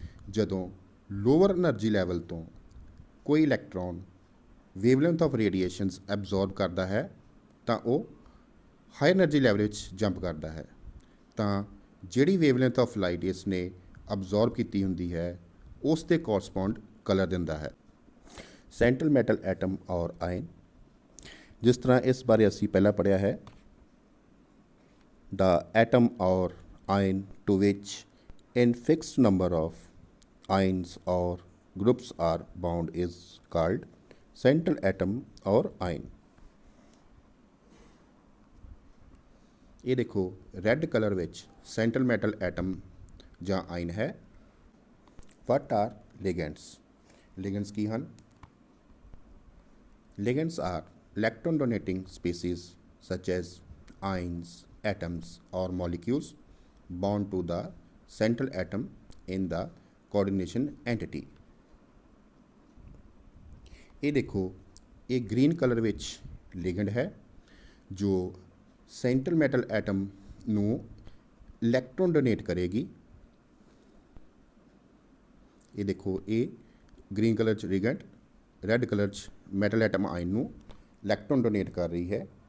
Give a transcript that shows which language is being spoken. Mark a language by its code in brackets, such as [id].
[pa] ਜਦੋਂ lower energy level ਤੋਂ ਕੋਈ electron wavelength of radiations absorb ਕਰਦਾ ਹੈ ਤਾਂ ਉਹ ਹਾਈ એનર્ਜੀ ਲੈਵਲ ਵਿੱਚ ਜੰਪ ਕਰਦਾ ਹੈ, ਤਾਂ ਜਿਹੜੀ ਵੇਵਲੈਂਥ ਆਫ ਲਾਈਟ ਇਸ ਨੇ ਅਬਜ਼ੋਰਬ ਕੀਤੀ ਹੁੰਦੀ ਹੈ ਉਸ ਦੇ ਕੋਰਸਪੌਂਡ ਕਲਰ ਦਿੰਦਾ ਹੈ। ਸੈਂਟਰਲ ਮੈਟਲ ਐਟਮ ਔਰ ਆਇਨ, ਜਿਸ ਤਰ੍ਹਾਂ ਇਸ ਬਾਰੇ ਅਸੀਂ ਪਹਿਲਾਂ ਪੜ੍ਹਿਆ ਹੈ, [en] the atom or ion to which in fixed number of ions or groups are bound is called central atom or ion। [pa] ਇਹ ਦੇਖੋ ਰੈੱਡ ਕਲਰ ਵਿੱਚ ਸੈਂਟਰਲ ਮੈਟਲ ਐਟਮ ਜਾਂ ਆਇਨ ਹੈ। [en] What are ligands? Ligands [pa] ਕੀ ਹਨ? [en] Ligands are electron donating species such as ions, atoms or molecules bound to the central atom in the coordination entity। [pa] ਇਹ ਦੇਖੋ ਇਹ green colour ਵਿੱਚ ਲਿਗੈਂਡ ਹੈ ਜੋ ਸੈਂਟਰਲ ਮੈਟਲ ਐਟਮ ਨੂੰ ਇਲੈਕਟ੍ਰੋਨ ਡੋਨੇਟ ਕਰੇਗੀ। ਇਹ ਦੇਖੋ ਇਹ ਗ੍ਰੀਨ ਕਲਰ 'ਚ ਲਿਗੈਂਡ, ਰੈੱਡ ਕਲਰ 'ਚ ਮੈਟਲ ਐਟਮ ਆਇਨ ਨੂੰ ਇਲੈਕਟ੍ਰੋਨ ਡੋਨੇਟ ਕਰ ਰਹੀ ਹੈ।